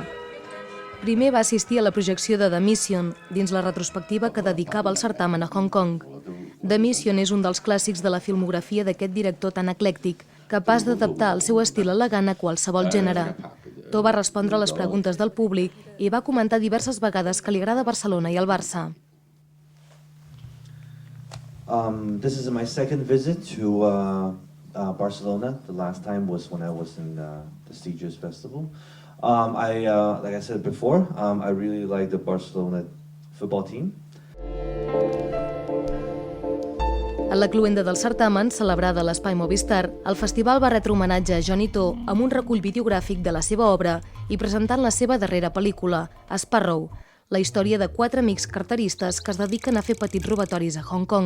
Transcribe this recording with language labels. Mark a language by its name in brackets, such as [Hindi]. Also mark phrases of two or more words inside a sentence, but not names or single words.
[Catalan] Primer va assistir a la projecció de The Mission, dins la retrospectiva que dedicava el certamen a Hong Kong. The Mission és un dels clàssics de la filmografia d'aquest director tan eclèctic, capaç d'adaptar el seu estil elegant a qualsevol gènere. To va respondre a les preguntes del públic i va comentar diverses vegades que li agrada Barcelona i el Barça. [English] This is my second visit to Barcelona. The last time was when I was in the Sitges Festival. Like I said before, I really like the Barcelona football team. [Catalan] A la cloenda del certamen, celebrada a l'Espai Movistar, el festival va retre homenatge a Johnny To amb un recull videogràfic de la seva obra i presentant la seva darrera pel·lícula, Sparrow, la història de 4 amics carteristes que es dediquen a fer petits robatoris a Hong Kong.